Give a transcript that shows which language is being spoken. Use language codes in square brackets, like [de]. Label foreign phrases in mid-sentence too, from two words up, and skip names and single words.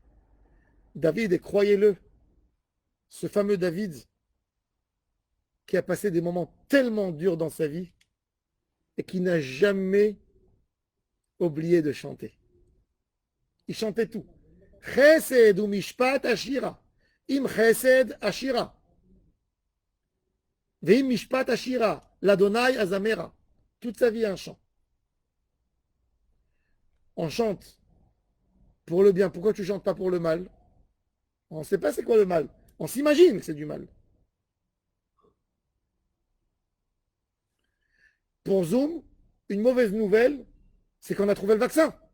[fr] David, et croyez-le, ce fameux David qui a passé des moments tellement durs dans sa vie et qui n'a jamais oublié de chanter. Il chantait tout. [he] חסד ומשפט אשירה. אם חסד אשירה ואם משפט אשירה. לאדני אזמרה. [fr] Toute sa vie un chant. On chante pour le bien. Pourquoi tu ne chantes pas pour le mal? On ne sait pas c'est quoi le mal. On s'imagine que c'est du mal. Pour Zoom, une mauvaise nouvelle, c'est qu'on a trouvé le vaccin.